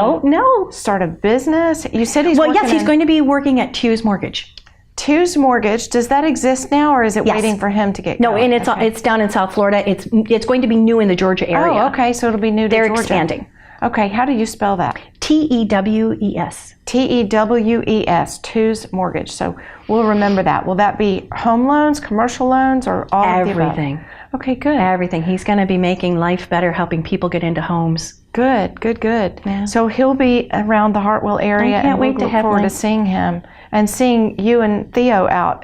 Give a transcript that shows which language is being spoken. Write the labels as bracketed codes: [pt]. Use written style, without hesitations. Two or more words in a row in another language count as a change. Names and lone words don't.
[en] don't know. Start a business? You said he's he's going to be working at Two's Mortgage. Two's Mortgage, does that exist now, or is it waiting for him to get going? No, and it's down in South Florida. It's going to be new in the Georgia area. Oh, okay, so it'll be new to Georgia. They're expanding. Okay, how do you spell that? T-E-W-E-S. T-E-W-E-S, Two's Mortgage. So we'll remember that. Will that be home loans, commercial loans, or all of the above? Everything. Okay, good. Everything. He's going to be making life better, helping people get into homes. Good, good, good. Yeah. So he'll be around the Hartwell area, and we'll look forward to seeing him and seeing you and Theo out.